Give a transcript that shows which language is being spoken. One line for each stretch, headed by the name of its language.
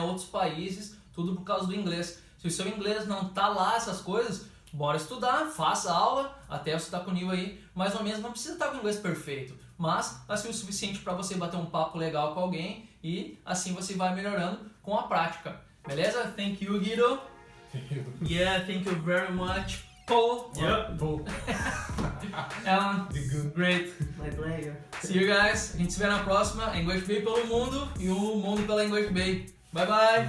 Portuguese: Outros países, tudo por causa do inglês. Se o seu inglês não tá lá, essas coisas, bora estudar, faça aula, até você tá com o nível aí, mais ou menos, não precisa estar com o inglês perfeito, mas assim o suficiente para você bater um papo legal com alguém e assim você vai melhorando com a prática. Beleza?
English: Thank you, Guido. Yeah, thank you very much, Paul. Yeah, Paul. Alan, great. My pleasure. See you guys.
Portuguese: A gente se vê na próxima. EnglishBay pelo mundo e o mundo pela EnglishBay.
English: Bye bye.